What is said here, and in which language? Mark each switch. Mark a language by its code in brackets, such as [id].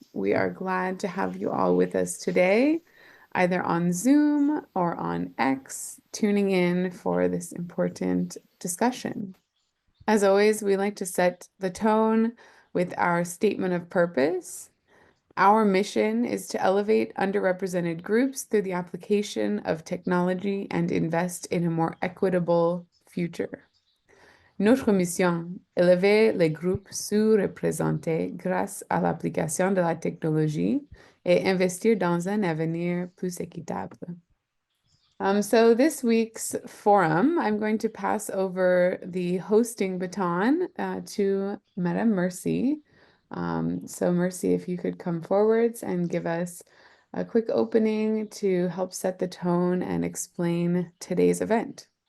[en] We are glad to have you all with us today, either on Zoom or on X, tuning in for this important discussion. As always, we like to set the tone with our statement of purpose. Our mission is to elevate underrepresented groups through the application of technology and invest in a more equitable future. [fr] Notre mission, élever les groupes sous-représentés grâce à l'application de la technologie et investir dans un avenir plus équitable. [en] So this week's forum, I'm going to pass over the hosting baton to Madame Mercy. So Mercy, if you could come forwards and give us a quick opening to help set the tone and explain today's event.